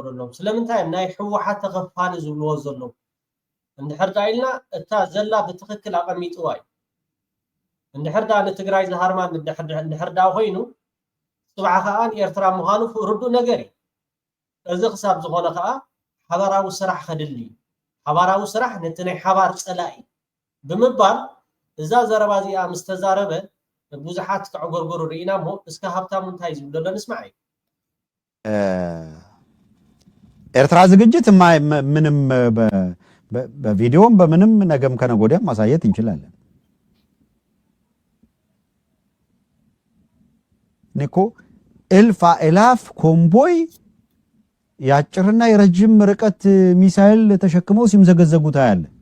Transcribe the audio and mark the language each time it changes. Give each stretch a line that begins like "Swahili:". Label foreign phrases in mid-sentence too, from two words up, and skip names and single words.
Tigrinya: ዘሎም ስለምንታይ ናይ ሕወሓት ተኸፋሊ ዝብልዎ ዘሎም እንድሕር ዳ ኢልና እታ ዘላ ብትክክል ኣቐሚጥዋ እዩ እንድሕር ዳ ንትግራይ ዝሃርማ እንድሕር ዳ ኮይኑ ፅባሕ ከዓ ንኤርትራ ምዃኑ ርዱእ ነገር እዩ እዚ ክሳብ ዝኾነ ከዓ ሓባራዊ ስራሕ ከድሊ ሓባራዊ ስራሕ ነቲ ናይ ሓባር ፀላኢ ብምባል እዛ ዘረባ እዚኣ ምስ ተዛረበ ብዙሓት ክዕጎርጎሩ ርኢና እሞ እስከ ሃብታሙ እንታይ ዝብል ዘሎ ንስማዕ እዩ
Amharic: ኤርትራ ዝግጅት ምንም በቪዲዮም በምንም ነገም ከነገ ወዲያም ማሳየት እንችላለን። እኔ እኮ እልፍ አእላፍ ኮምቦይ የአጭርና የረጅም ርቀት ሚሳኤል ተሸክመው ሲምዘገዘጉ ታያለ።